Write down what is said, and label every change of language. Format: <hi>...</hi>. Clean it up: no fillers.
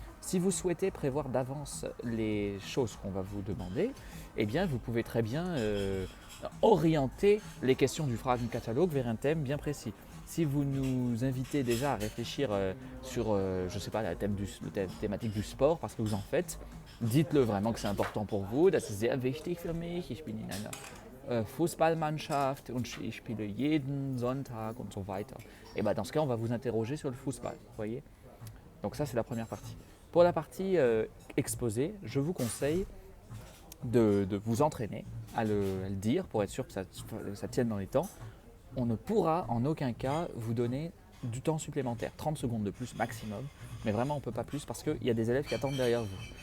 <fr>Si vous souhaitez prévoir d'avance les choses qu'on va vous demander, eh bien vous pouvez très bien orienter les questions du Fragenkatalogue vers un thème bien précis. Si vous nous invitez déjà à réfléchir sur, je sais pas, la thématique du sport, parce que vous en faites, dites-le vraiment que c'est important pour vous.</fr> <de>Das ist sehr wichtig für mich. Ich bin in einer Fußballmannschaft und ich spiele jeden Sonntag und so weiter.</de> <fr>Et bien dans ce cas, on va vous interroger sur le football, voyez. Donc ça, c'est la première partie. Pour la partie exposé, je vous conseille de vous entraîner à le dire pour être sûr que ça tienne dans les temps. On ne pourra en aucun cas vous donner du temps supplémentaire, 30 secondes de plus maximum, mais vraiment on ne peut pas plus parce qu'il y a des élèves qui attendent derrière vous.</fr>